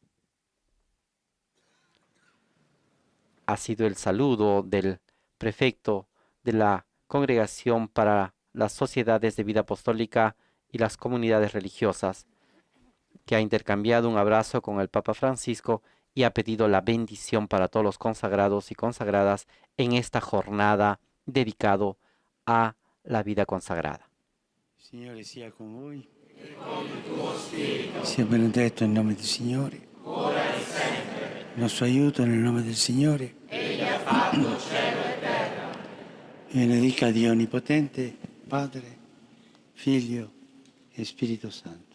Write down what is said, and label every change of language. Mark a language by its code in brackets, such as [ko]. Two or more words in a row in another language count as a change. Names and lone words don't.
[es] Ha sido el saludo del prefecto de la Congregación para las Sociedades de Vida Apostólica y las Comunidades Religiosas, que ha intercambiado un abrazo con el Papa Francisco y ha pedido la bendición para todos los consagrados y consagradas en esta jornada dedicado a la vida consagrada. [it] Signore sia con voi. Sia benedetto in nome del Signore. Ora e sempre. Il nostro aiuto nel nome del Signore. Egli ha fatto cielo e terra. E benedica Dio Onnipotente, Padre, Figlio e Spirito Santo.